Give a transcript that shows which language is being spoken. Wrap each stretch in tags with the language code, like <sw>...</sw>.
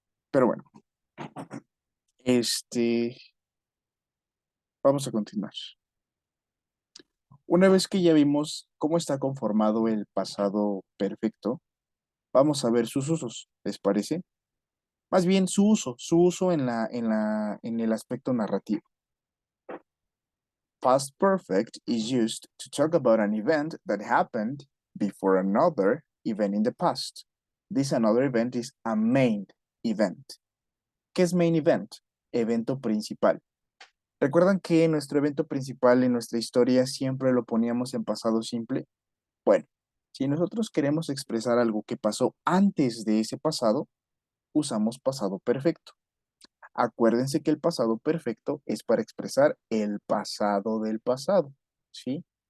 <es>Pero bueno, vamos a continuar. Una vez que ya vimos cómo está conformado el pasado perfecto, vamos a ver sus usos, ¿les parece? Más bien su uso en el aspecto narrativo.</es> <en>Past perfect is used to talk about an event that happened before another event in the past. This another event is a main event.</en> <es>¿Qué es main event? Evento principal. ¿Recuerdan que nuestro evento principal en nuestra historia siempre lo poníamos en pasado simple? Bueno, si nosotros queremos expresar algo que pasó antes de ese pasado, usamos pasado perfecto. Acuérdense que el pasado perfecto es para expresar el pasado del pasado, ¿sí?</es>